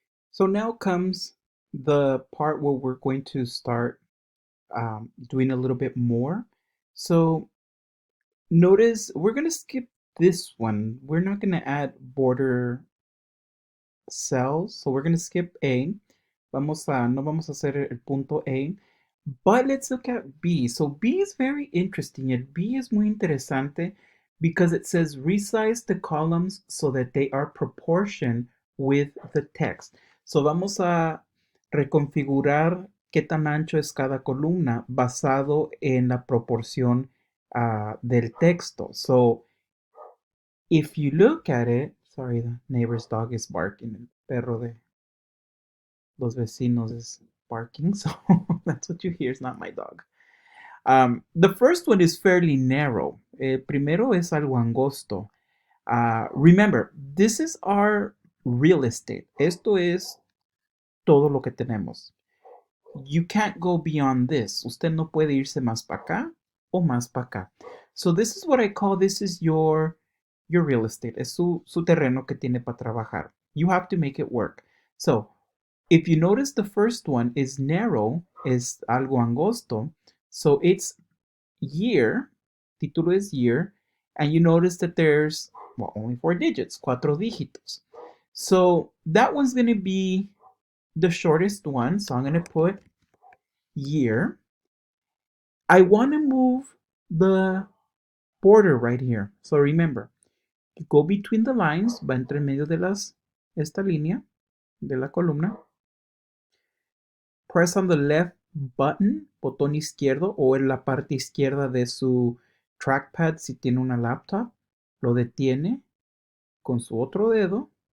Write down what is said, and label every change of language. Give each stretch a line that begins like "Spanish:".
English: So now comes the part where we're going to start doing a little bit more. So notice we're going to skip this one. We're not going to add border cells. So we're going to skip A.
Spanish: No vamos a hacer el punto A.
English: But let's look at B. So B is very interesting. And B is
Spanish: muy interesante
English: because it says resize the columns so that they are proportioned with the text.
Spanish: So vamos a reconfigurar qué tan ancho es cada columna basado en la proporción del texto.
English: So if you look at it, sorry, the neighbor's dog is barking.
Spanish: El perro de los vecinos
English: is barking, so that's what you hear. It's not my dog. The first one is fairly narrow.
Spanish: El primero es algo angosto.
English: Remember, this is our real estate.
Spanish: Esto es todo lo que tenemos.
English: You can't go beyond this.
Spanish: Usted no puede irse más para acá o más para acá.
English: So this is what I call, this is your real estate.
Spanish: Es su terreno que tiene para trabajar.
English: You have to make it work. So if you notice, the first one is narrow,
Spanish: es algo angosto.
English: So it's year, título es year, and you notice that there's, well, only 4 digits,
Spanish: 4 dígitos.
English: So that one's going to be the shortest one. So I'm going to put year. I want to move the border right here. So remember, go between the lines,
Spanish: va entre medio de esta línea de la columna.
English: Press on the left button,
Spanish: botón izquierdo, o en la parte izquierda de su trackpad si tiene una laptop. Lo detiene con su otro dedo.